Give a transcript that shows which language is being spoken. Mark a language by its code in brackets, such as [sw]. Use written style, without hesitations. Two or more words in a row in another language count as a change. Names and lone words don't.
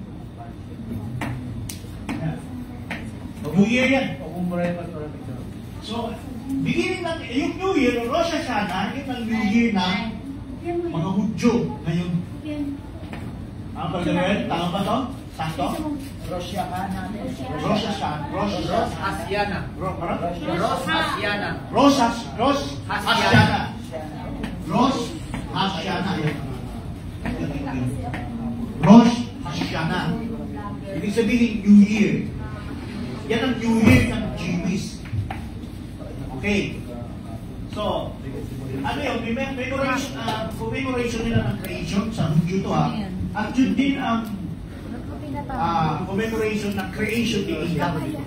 [en] New Year [tl] yan. So, beginning ng, yung [en] New Year, [tl] Rosh Hashanah, yun ang [en] New Year [tl] ng mga Hudyo ngayon. Ang pagkawin, tama ba ito? Sakto? Rosh Hashanah. Rosh Hashanah. Rosh Hashanah. Rosh Hashanah. Rosh Hashanah. Rosh Hashanah. Rosh Hashanah. Ibig sabihin, [en] New Year. [tl] Yan ang [en] New Year [tl] ng Jewish. Okay. So, ano yun? Commemoration nila ng creation sa Hudyo to ha. At yun din ang commemoration ng creation ni Adam.